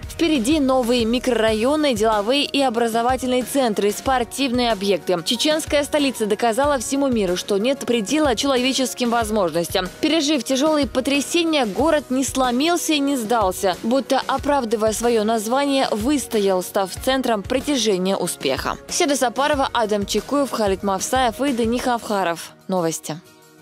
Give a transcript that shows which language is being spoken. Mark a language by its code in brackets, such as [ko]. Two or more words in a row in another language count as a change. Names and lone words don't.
[ru] Впереди новые микрорайоны, деловые и образовательные центры, спортивные объекты. Чеченская столица доказала всему миру, что нет предела человеческим возможностям. Пережив тяжелые потрясения, город не сломился и не сдался, будто, оправдывая свое название, выстоял, став центром притяжения успеха. Седа Сапарова, Адам Чекуев, Халид Мавсаев и Дани Хавхаров. Новости.